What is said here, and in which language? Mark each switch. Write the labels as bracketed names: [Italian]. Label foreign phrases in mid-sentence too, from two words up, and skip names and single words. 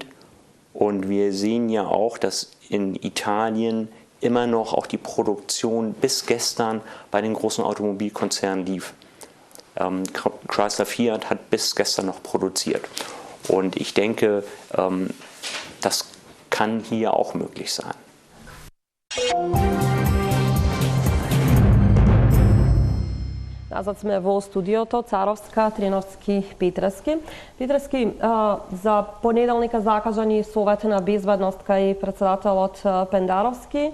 [German] Und wir sehen ja auch, dass in Italien immer noch auch die Produktion bis gestern bei den großen Automobilkonzernen lief. Chrysler Fiat hat bis gestern noch produziert. Und ich denke, das kann hier auch möglich sein. [Macedonian] Назад сме во студиото Царовска, Триновски, Петрески. Петрески, за понеделника закажани совет на безбедност кај председателот Пендаровски.